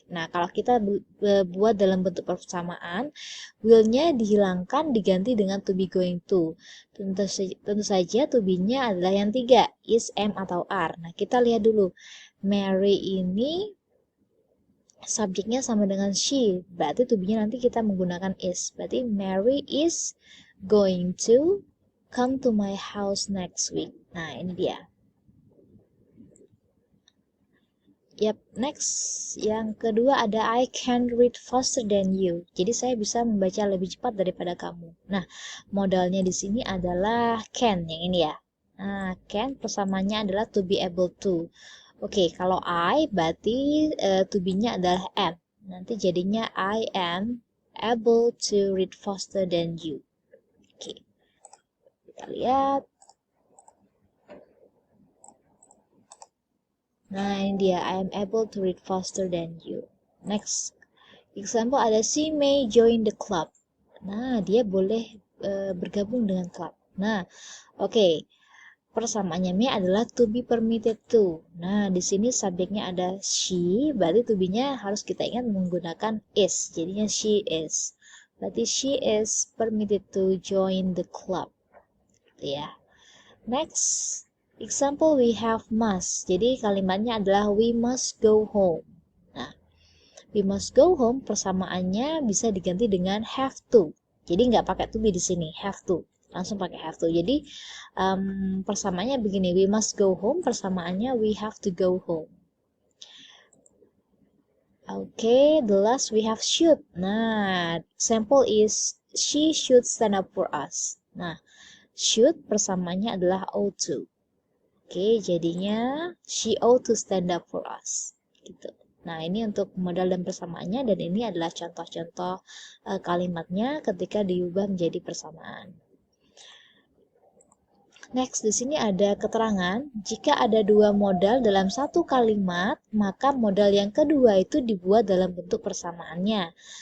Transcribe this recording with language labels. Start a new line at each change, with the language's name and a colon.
Indonesian: Nah, kalau kita buat dalam bentuk persamaan, will-nya dihilangkan diganti dengan to be going to. Tentu saja to be-nya adalah yang tiga, is, am, atau are. Nah, kita lihat dulu. Mary ini subjeknya sama dengan she. Berarti to be-nya nanti kita menggunakan is.
English: Berarti Mary is going to come to my house next week.
Indonesian: Nah, ini dia.
English: Yap, next.
Indonesian: Yang kedua ada
English: I can read faster than you.
Indonesian: Jadi saya bisa membaca lebih cepat daripada kamu. Nah, modalnya di sini adalah can yang ini ya. Nah, can persamaannya adalah to be able to. Oke, kalau I berarti to be-nya adalah am. Nanti jadinya
English: I am able to read faster than you.
Indonesian: Oke. Kita lihat. Nah, ini dia.
English: I am able to read faster than you. Next. Example ada she may join the club.
Indonesian: Nah, dia boleh bergabung dengan klub. Nah, oke. Persamaannya may adalah to be permitted to. Nah, di sini subjeknya ada she, berarti to be-nya harus kita ingat menggunakan is.
English: Jadinya she is. Berarti she is permitted to join the club.
Indonesian: Gitu ya.
English: Next, example we have must.
Indonesian: Jadi kalimatnya adalah
English: we must go home.
Indonesian: Nah,
English: we must go home
Indonesian: persamaannya bisa diganti dengan have to. Jadi nggak pakai to be di sini, have to. langsung pakai have to. Jadi persamaannya begini,
English: we must go home, persamaannya we have to go home. Okay, the last we have should. Nah, sample is she should stand up for us.
Indonesian: Nah, should persamaannya adalah ought to.
English: Oke, jadinya she ought to stand up for us.
Indonesian: Gitu. Nah, ini untuk modal dan persamaannya, dan ini adalah contoh-contoh kalimatnya ketika diubah menjadi persamaan. Next, di sini ada keterangan, jika ada dua modal dalam satu kalimat, maka modal yang kedua itu dibuat dalam bentuk persamaannya.